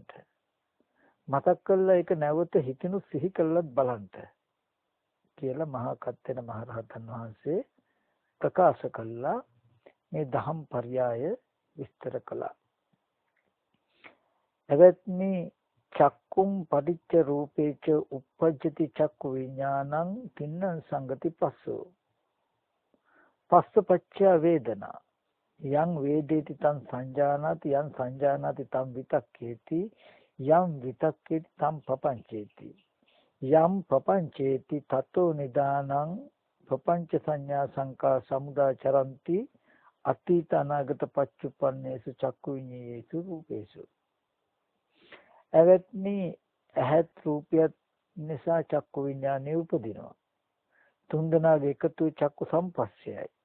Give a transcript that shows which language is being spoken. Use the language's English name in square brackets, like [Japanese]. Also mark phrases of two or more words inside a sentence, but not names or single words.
[Sinhala] මතක් කළා ඒක නැවත හිතිනු සිහි කළත් බලන්න කියලා මහා කත්යන මහරහතන් වහන්සේ ප්‍රකාශ කළා. මේ දහම් පර්යාය විස්තර කළා. [Pali] එවත්නි චක්කුම් පටිච්ච රූපේච උප්පජ්ජති චක්කු විඥානං තින්නං සංගති පස්සෝ පස්සපච්ච වේදනා යං වේදේති තං සංජානාති යං සංජානාති තං විතක්කේති යම් විතක්කේති තං පපංචේති යම් පපංචේති තතෝ නිදානං පපංච සංඥා සංකා සමුදාචරಂತಿ අතීත අනාගත පච්චුප්පන්නේසු චක්කු විඤ්ඤේසු රූපේසු. [Sinhala] එවත්නි ඇහත් රූපයත් නිසා චක්කු විඥානය උපදිනවා. තුන්දෙනාගේ එකතු චක්කු සම්පස්සයයි.